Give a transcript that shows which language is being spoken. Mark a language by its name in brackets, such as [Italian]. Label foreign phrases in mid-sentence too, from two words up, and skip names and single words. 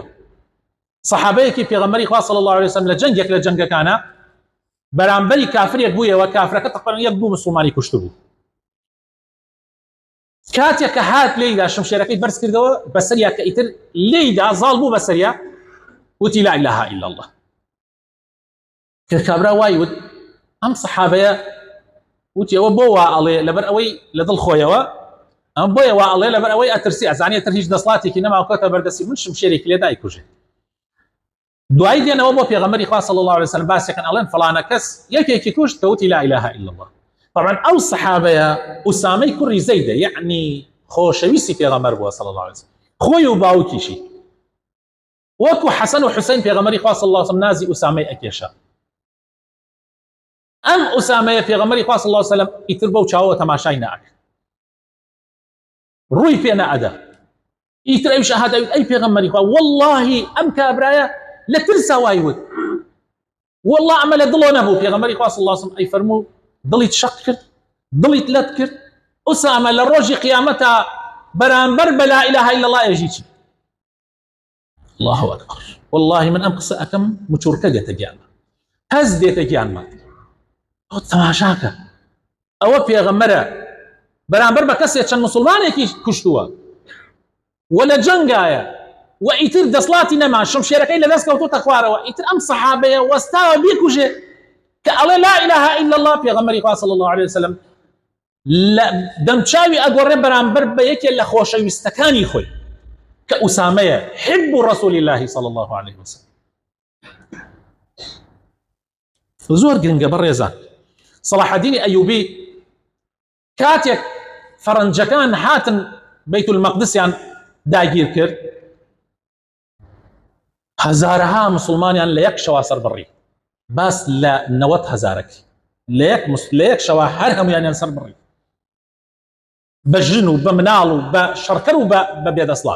[Central Kurdish] سەحابەیەکی پێغەمبەری خوا [Arabic] صلی الله عليه وسلم [Central Kurdish] لە جەنگێک لە جەنگەکانە بەرامبەری کافرێک بوویەوە، کافرەکە تقریبا یەک دوو مسلمانی کوشتبوو. کاتێک کە هات لێیدا شمشێرەکەی بەرز کردەوە بەسەریا کە ئیتر لێیدا زاڵ بوو بەسەریا، وتی [Arabic] لا إله إلا الله. [Central Kurdish] کە کابرا وای وت ئەم سەحابەیە وتی ئەوە بۆ وا ئەڵێ لەبەر ئەوەی لە دڵ خۆیەوە، ئەم بۆیە وا ئەڵێ لەبەر ئەوەی ئەترسی ئەزانێت تر هیچ دەسڵاتێکی نەماوکەتە بەردەستی من شمشێرێکی لێ دایکوژێ. دوای دێنەوە بۆ پێغەمبەری خوا [Arabic] صلی الله عليه وسلم [Central Kurdish] باسیەکەن ئەڵێن فڵانە کەس یەکێکی کوشت کە وتی [Arabic] لا إله إلا الله. [Central Kurdish] طبعا ئەو سەحابەیە ئوسامەی کوڕی زەیدە، یعنی خۆشەویستی پێغەمبەر بووە [Arabic] صلی الله عليه وسلم، [Central Kurdish] خۆی و باوکیشی وەکو حەسەن و حوسەین پێغەمبەری خوا [Arabic] صلی الله عليه وسلم [Central Kurdish] نازی ئوسامەی ئەکێشا. ئەم ئوسامەیە پێغەمبەری خوا [Arabic] صلی الله عليه وسلم [Central Kurdish] ئیتر بەو چاوەوە تەماشای ناکرد، ڕووی پێ نەئەدا، ئیتر ئەویش ئەهات ئەی پێغەمبەری خوا وەڵڵاهی ئەم کابرایە لە ترسا وای وت، وەڵڵا ئەمە لە دڵۆ نەبوو. پێغەمبەری خوا [Arabic] صلی الله عليه وسلم [Central Kurdish] ئەی فەرموو دڵیت شەق کرد، دڵیت لەت کرد، ئوسامە لە ڕۆژی قیامەتە بەرامبەر بە [Arabic] لا إله إلا الله [Central Kurdish] ئێژی چی؟ [Arabic] الله أكبر. [Central Kurdish] والله من ئەم قسە ئەکەم مچورکە دێتە گیانمە، هەز دێتە گیانمە. ئەو تەماشاکە ئەوە پێغەمبەرە بەرامبەر بە کەسێک چەند مسلمانێکی کوشتووە و لە جەنگایە و ئیتر دەسڵاتی نەما، شمشێرەکەی لە دەست کەوتوتە خوارەوە، ئیتر ئەم سەحابەیە وەستاوە بیکوژێ کە ئەڵێ [Arabic] لا إله إلا الله. [Central Kurdish] پێغەمبەری خوا [Arabic] صلی الله عليه وسلم [Central Kurdish] لە دەمچاوی ئەگۆڕێ بەرامبەر بە یەکێک لە خۆشەویستەکانی خۆی کە ئوسامەیە [Arabic] حب رسول الله صلی الله عليه وسلم. [Central Kurdish] زۆر گرنگە بەڕێزان. صلاح الدین ئەیوبی کاتێک فەرەنجەکان هاتن بەیت المەقدسیان داگیر کرد، هەزارەها مسلمانیان لە یەک شەوا سەربڕی، باس لە 90,000 لە یەک شەوا هەر هەمویانیان سەربڕی، بە ژن و بە مناڵ و بە شەڕکەر و بە بێدەسڵات.